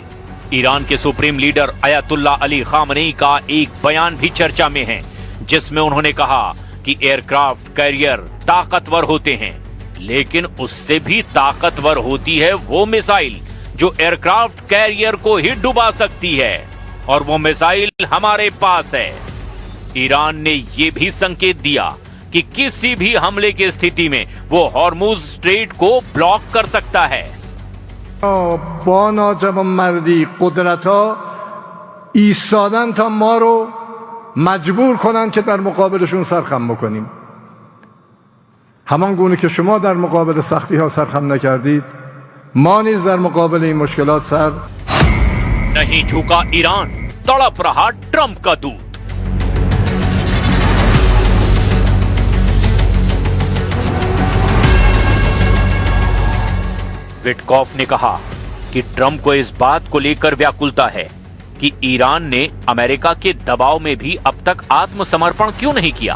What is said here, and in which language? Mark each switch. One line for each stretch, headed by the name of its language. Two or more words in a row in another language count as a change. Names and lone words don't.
Hindi: ईरान के सुप्रीम लीडर अयातुल्ला अली खामनेई का एक बयान भी चर्चा में है जिसमें उन्होंने कहा कि एयरक्राफ्ट कैरियर ताकतवर होते हैं, लेकिन उससे भी ताकतवर होती है वो मिसाइल जो एयरक्राफ्ट कैरियर को ही डुबा सकती है, और वो मिसाइल हमारे पास है। ईरान ने ये भी संकेत दिया कि किसी भी हमले की स्थिति में वो हॉर्मुज स्ट्रेट को ब्लॉक कर सकता है।
Persian: با ناجوانمردی قدرت‌ها ایستادن تا ما رو مجبور کنن که در مقابلشون سرخم بکنیم. همان گونه که شما در مقابل سختی‌ها سرخم نکردید، ما نیز در مقابل این مشکلات سر
Hindi: नहीं झुका ईरान, तड़प रहा ट्रंप का दूत। विटकॉफ ने कहा कि ट्रंप को इस बात को लेकर व्याकुलता है कि ईरान ने अमेरिका के दबाव में भी अब तक आत्मसमर्पण क्यों नहीं किया।